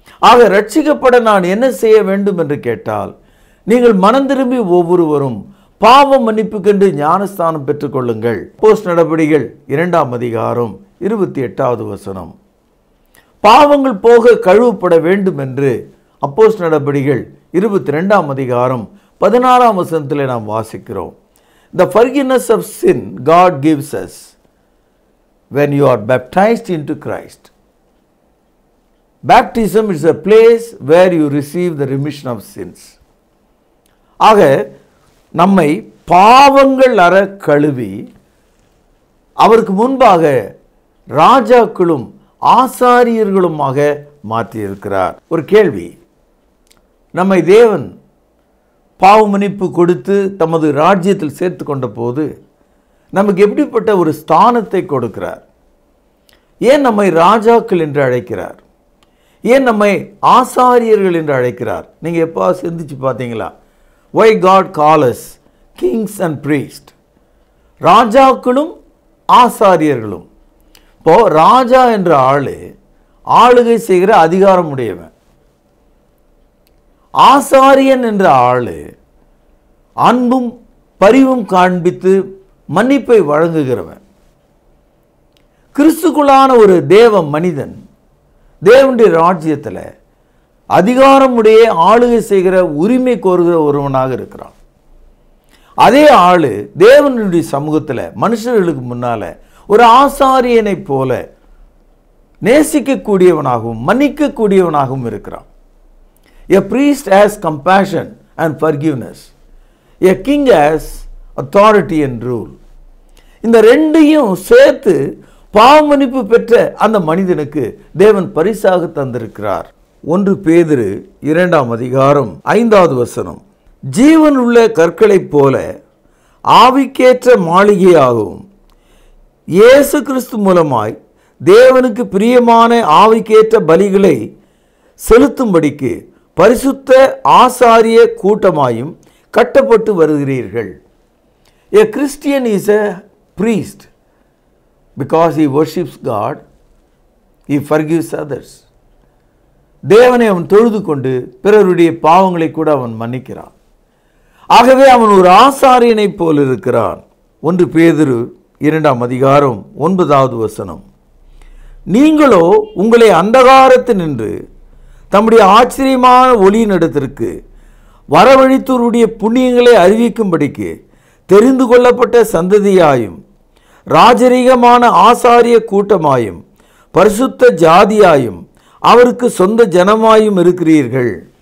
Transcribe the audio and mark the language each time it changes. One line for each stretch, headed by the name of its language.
Tamil: ஆக ரட்சிக்கப்பட நான் என்ன செய்ய வேண்டும் என்று கேட்டால், நீங்கள் மனம் திரும்பி ஒவ்வொருவரும் பாவ மன்னிப்புக்கென்று ஞானஸ்தானம் பெற்றுக்கொள்ளுங்கள். அப்போஸ்தலர் நடபடிகள் 2ஆம் அதிகாரம் 28வது வசனம். பாவங்கள் போக கழுவப்பட வேண்டும் என்று அப்போஸ்தலர் நடபடிகள் 22ஆம் அதிகாரம் 16ஆம் வசனத்திலே நாம் வாசிக்கிறோம்.
English: The forgiveness of sin God gives us when you are baptized into Christ. Baptism is a place where you receive the remission of sins.
Tamil: ஆக நம்மை பாவங்கள் அற கழுவி அவருக்கு முன்பாக ராஜாக்களும் ஆசாரியர்களுமாக மாற்றியிருக்கிறார். ஒரு கேள்வி, நம்மை தேவன் பாவ மன்னிப்பு கொடுத்து தமது ராஜ்யத்தில் சேர்த்து கொண்ட போது நமக்கு எப்படிப்பட்ட ஒரு ஸ்தானத்தை கொடுக்கிறார்? ஏன் நம்மை ராஜாக்கள் என்று அழைக்கிறார்? ஏன் நம்மை ஆசாரியர்கள் என்று அழைக்கிறார்? நீங்கள் எப்போ சிந்திச்சு பார்த்தீங்களா?
English: Why God calls us kings and priests?
Tamil: ராஜாக்களும் ஆசாரியர்களும். இப்போ ராஜா என்ற ஆளு ஆளுகை செய்கிற அதிகாரம் உடையவன். ஆசாரியன் என்ற ஆளு அன்பும் பரிவும் காண்பித்து மன்னிப்பை வழங்குகிறவன். கிறிஸ்துக்குள்ளான ஒரு தேவ மனிதன் தேவனுடைய ராஜ்யத்தில் அதிகாரமுடைய ஆளுகை செய்கிற உரிமை கோருகிற ஒருவனாக இருக்கிறான். அதே ஆளு தேவனுடைய சமூகத்தில் மனுஷர்களுக்கு முன்னால ஒரு ஆசாரியனை போல நேசிக்கக்கூடியவனாகவும் மன்னிக்கக்கூடியவனாகவும் இருக்கிறான்.
English: A priest has compassion and forgiveness. A king has authority and rule.
Tamil: இந்த ரெண்டையும் சேர்த்து பாவமன்னிப்பு பெற்ற அந்த மனிதனுக்கு தேவன் பரிசாக தந்திருக்கிறார். 1 பேதுரு 2ஆம் அதிகாரம் 5வது வசனம். ஜீவன் உள்ள கற்களைப் போல ஆவிக்கேற்ற மாளிகையாகவும் இயேசு கிறிஸ்து மூலமாய் தேவனுக்கு பிரியமான ஆவிக்கேற்ற பலிகளை செலுத்தும்படிக்கு பரிசுத்த ஆசாரிய கூட்டமாயும் கட்டப்பட்டு வருகிறீர்கள்.
English: A Christian is a priest because he worships God, he forgives others.
Tamil: தேவனை அவன் தொழுது கொண்டு பிறருடைய பாவங்களை கூட அவன் மன்னிக்கிறான். ஆகவே அவன் ஒரு ஆசாரியனை போல் இருக்கிறான். 1 பேதுரு 2ஆம் அதிகாரம் 9வது வசனம். நீங்களோ உங்களை அந்தகாரத்தினின்று தம்முடைய ஆச்சரியமான ஒளியினிடத்திற்கு வரவழைத்தோருடைய புண்ணியங்களை அறிவிக்கும்படிக்கு தெரிந்து கொள்ளப்பட்ட சந்ததியாயும் ராஜரீகமான ஆசாரிய கூட்டமாயும் பரிசுத்த ஜாதியாயும் அவருக்கு சொந்த ஜனமாயும் இருக்கிறீர்கள்.